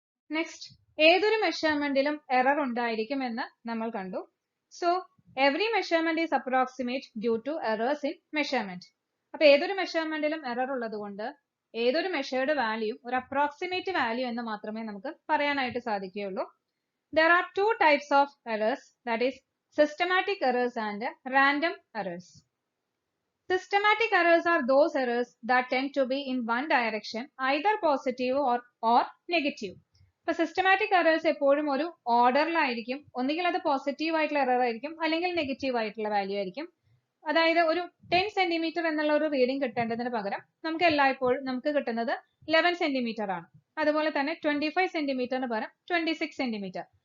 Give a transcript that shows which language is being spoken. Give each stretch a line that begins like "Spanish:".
Malayalam: Next, ഏതൊരു മെഷർമെന്റിലും error ഉണ്ടായിരിക്കും എന്ന് നമ്മൾ കണ്ടു.
English: So every measurement is approximate due to errors in measurement.
Malayalam: അപ്പൊ ഏതൊരു മെഷർമെന്റിലും എറർ ഉള്ളത് കൊണ്ട് ഏതൊരു മെഷേർഡ് വാല്യൂ ഒരു അപ്രോക്സിമേറ്റ് വാല്യൂ എന്ന് മാത്രമേ നമുക്ക് പറയാനായിട്ട് സാധിക്കുകയുള്ളൂ.
English: There are two types of errors, that is systematic errors and random errors. Systematic errors are those errors that tend to be in one direction, either positive or negative.
Malayalam: ഇപ്പൊ systematic errors എപ്പോഴും ഒരു ഓർഡറിലായിരിക്കും. ഒന്നുകിൽ അത് positive ആയിട്ടുള്ള error ആയിരിക്കും, അല്ലെങ്കിൽ negative ആയിട്ടുള്ള value ആയിരിക്കും. അതായത് ഒരു 10 സെന്റിമീറ്റർ എന്നുള്ള ഒരു റീഡിംഗ് കിട്ടേണ്ടതിന് പകരം നമുക്ക് എല്ലായ്പ്പോഴും നമുക്ക് കിട്ടുന്നത് 11 സെന്റിമീറ്റർ ആണ്. അതുപോലെ തന്നെ 25 സെന്റിമീറ്ററിന് പകരം 26 സെന്റിമീറ്റർ.